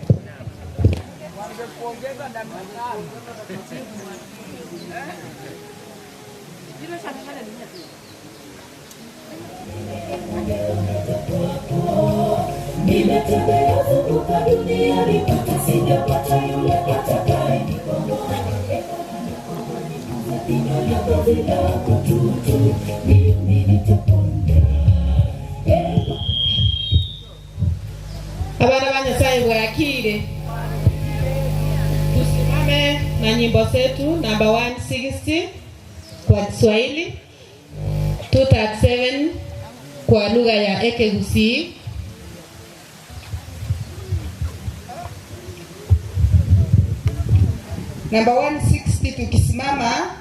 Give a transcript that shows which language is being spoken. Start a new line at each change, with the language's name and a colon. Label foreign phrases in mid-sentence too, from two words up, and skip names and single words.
Swahili: Nimetembea zunguka dunia nipate sijapata yule atakaye nikomboa. Vinywa vyako vilako tutu, mimi nitapona.
Gusii: Abana ba Nyasaye bwakire.
Swahili: Tusimame na nyimbo zetu namba 160 kwa Kiswahili, 237 kwa lugha ya Ekegusii. Namba 160 tukisimama.